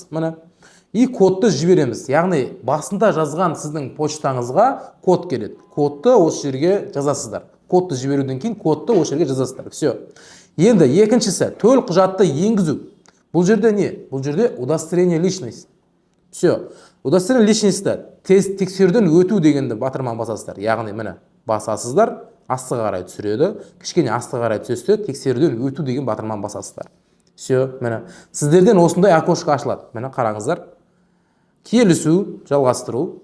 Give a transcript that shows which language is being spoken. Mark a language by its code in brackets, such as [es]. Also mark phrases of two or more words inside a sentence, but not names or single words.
[kk] Міне. И кодты жібереміз. Яғни басында жазған сіздің почтаңызға код келеді. Кодты осы жерге жазасыздар. Кодты жіберуден кейін кодты осы жерге жазасыздар. Все. Енді екіншісі төл құжатты енгізу. Бұл жерде не? Бұл жерде [ru] удостоверение личности. [kk] Все. [ru] Удостоверение личности [kk] тексеруден өту дегенді батырман басасыздар. Яғни міне басасыздар, астыға қарай түсіреді. Кішкене астыға қарай түсірсе, тексеруден өту деген батырман басасыздар. Все, міне. Сіздерден осындай окошко ашылады. Міне қараңыздар. Келісу, жалғастыру.